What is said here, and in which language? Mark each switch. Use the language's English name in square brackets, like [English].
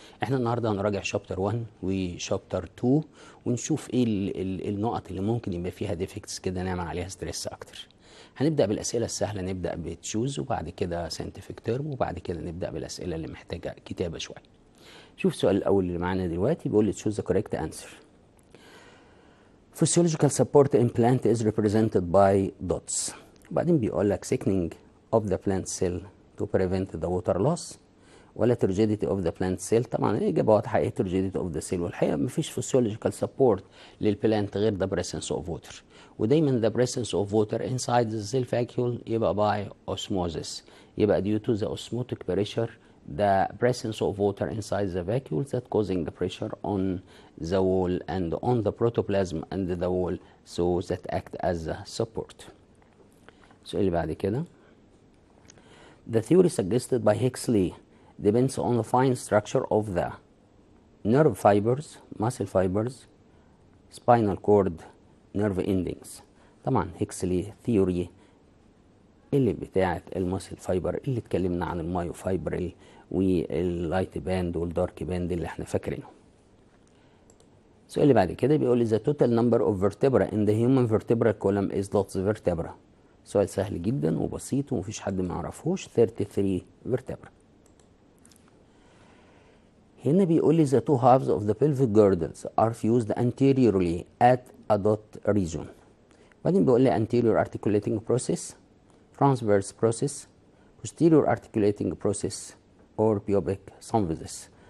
[Arabic] احنا النهارده هنراجع شابتر 1 وشابتر 2 ونشوف ايه النقط اللي ممكن يبقى فيها ديفكتس كده نعمل عليها ستريس اكتر. هنبدأ بالأسئلة السهلة، نبدأ بتشوز وبعد كده ساينتفك تيرم وبعد كده نبدأ بالأسئلة اللي محتاجة كتابة شوية. شوف السؤال الأول اللي معانا دلوقتي بيقول لي [English] choose the correct answer. Physiological support implant is represented by dots. [Arabic] وبعدين بيقول لك [English] thickening of the plant cell to prevent the water loss [Arabic] ولا [English] turgidity of the plant cell. [Arabic] طبعا الإجابة واضحة، ايه [English] turgidity of the cell، [Arabic] والحقيقة مفيش [English] physiological support [Arabic] للبلانت غير [English] the presence of water، [Arabic] ودايما [English] the presence of water inside the cell vacuole [Arabic] يبقى [English] by osmosis، يبقى due to the osmotic pressure, the presence of water inside the vacuole that causing the pressure on the wall and on the protoplasm and the wall, so that act as a support. [Arabic] السؤال اللي بعد كده [English] The theory suggested by Huxley depends on the fine structure of the nerve fibers, muscle fibers, spinal cord, nerve endings. [Arabic] طبعا هيكسلي ثيوري اللي بتاعت الماسل فايبر اللي اتكلمنا عن المايو فايبرل واللايت باند والدارك باند اللي احنا فاكرينه. السؤال اللي بعد كده بيقول لي [English] the total number of vertebrae in the human vertebral column is lots vertebra. [Arabic] سؤال سهل جدا وبسيط ومفيش حد ما يعرفوش، 33 vertebra. هنا بيقول لي [English] the two halves of the pelvic girdles are fused anteriorly at a dot region. [Arabic] بعدين بيقول لي [English] anterior articulating process, transverse process, posterior articulating process or pubic symphysis.